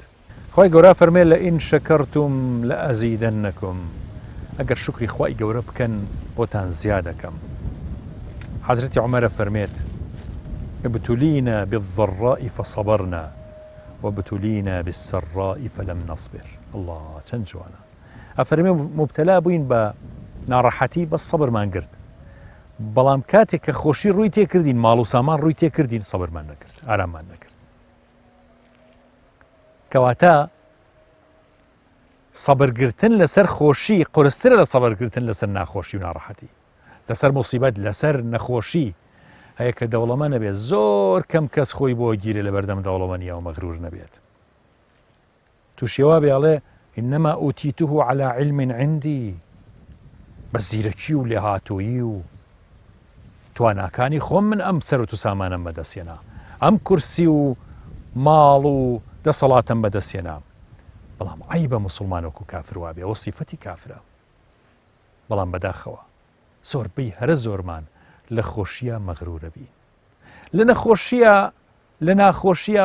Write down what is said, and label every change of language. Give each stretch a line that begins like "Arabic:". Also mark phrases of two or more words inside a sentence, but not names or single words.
Central Kurdish: خوای گەورە فەرمێ
Arabic: لە ئین شەکەرتم لە ئەزیدەنەکم
Central Kurdish: ئەگەر شکری خوای گەورە بکەن بۆتان زیادەکەم حەزرەتی عومەرە فەرمێت
Arabic: ابتلينا بالضراء فصبرنا وابتلينا بالسراء فلم نصبر
Central Kurdish: الله چەند جوانە ئەفەرمێ مبتەلا بووین بە ناڕەحەتی بەس سەبرمان کرد بەڵام کاتێک کە خۆشی ڕووی تێکردین ماڵ و سامان ڕووی تێکردین سەبرمان نەکرد ئاراممان نەکرد کەواتە سەبرگرتن لەسەر خۆشی قورسترە لە سەبرگرتن لەسەر ناخۆشی و ناڕەحەتی لەسەر مصیبەت لەسەر نەخۆشی هەیە کە دەوڵەمە نەبێت زۆر کەم کەس خۆی بۆ گیرێ لە بەردەم دەوڵەمەنیە و مەغرور نەبێت تووشێوا بێڵێ
Arabic: إنما أوتيته على علم عندي
Central Kurdish: بە زیرەکی و لێهاتوویی و تواناکانی خۆم من ئەم سەرەت و سامانم بەدەستێنا ئەم کورسی و ماڵ و دەسەڵاتم بەدەستێنا بەڵام عیبە موسڵمانێک و کافر وابێ ئەوە سیفەتی کافرە بەڵام بەداخەوە زۆربەی هەرە زۆرمان لە خۆشیە مەغرورە بین لە نەخۆشیە لە ناخۆشیە